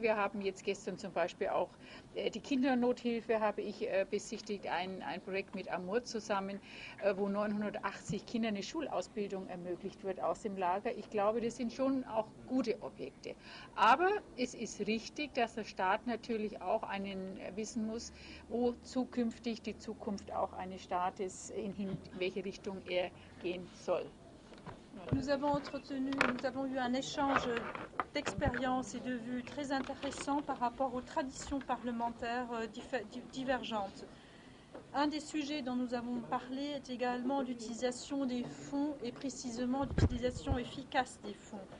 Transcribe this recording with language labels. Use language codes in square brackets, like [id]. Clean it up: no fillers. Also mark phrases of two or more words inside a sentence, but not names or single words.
[de] Wir haben jetzt gestern zum Beispiel auch die Kindernothilfe habe ich besichtigt, ein Projekt mit Amur zusammen, wo 980 Kindern eine Schulausbildung ermöglicht wird aus dem Lager. Ich glaube, das sind schon auch gute Objekte. Aber es ist richtig, dass der Staat natürlich auch wissen muss, wo zukünftig die Zukunft auch eines Staates in welche Richtung er gehen soll. [fr] Nous avons eu un échange d'expériences et de vues très intéressant par rapport aux traditions parlementaires divergentes. Un des sujets dont nous avons parlé est également l'utilisation des fonds et précisément l'utilisation efficace des fonds.